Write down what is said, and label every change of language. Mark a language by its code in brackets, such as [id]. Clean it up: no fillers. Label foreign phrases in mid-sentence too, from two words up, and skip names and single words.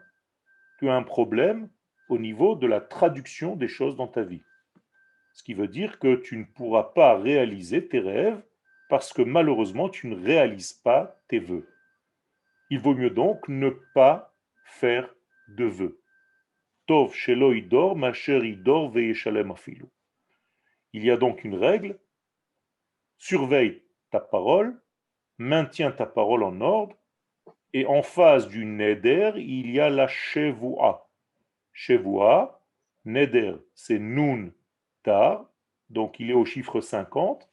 [fr] Tu as un problème au niveau de la traduction des choses dans ta vie. Ce qui veut dire que tu ne pourras pas réaliser tes rêves parce que malheureusement, tu ne réalises pas tes vœux. Il vaut mieux donc ne pas faire de vœux. [he] טוב שלא ידור, מאשר ידור וישלם אפילו. [fr] Il y a donc une règle, surveille ta parole, maintiens ta parole en ordre, et en face du neder, il y a la shevoua. Shevoua, neder, c'est nun tar, donc il est au chiffre 50.